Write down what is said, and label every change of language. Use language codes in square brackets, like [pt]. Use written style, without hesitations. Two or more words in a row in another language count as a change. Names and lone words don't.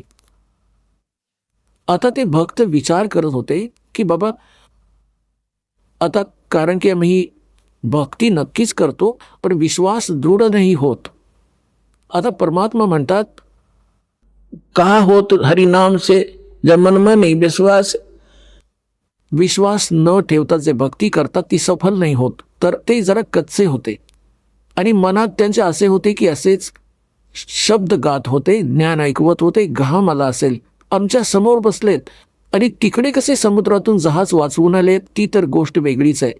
[mr] आता ते भक्त विचार करत होते की बाबा आता, कारण की आम्ही भक्ती नक्कीच करतो पण विश्वास दृढ नाही होत. आता परमात्मा म्हणतात, का होत [hi] हरिनाम से जब मन में नहीं विश्वास. [mr] विश्वास न ठेवता जे भक्ती करतात ती सफल नाही होत. तर ते जरा कच्चे होते आणि मनात त्यांचे असे होते की असेच शब्द गात होते, ज्ञान ऐकवत होते, घाम आला असेल, आमच्या समोर बसलेत आणि तिकडे कसे समुद्रातून जहाज वाचवून आले ती तर गोष्ट वेगळीच आहे.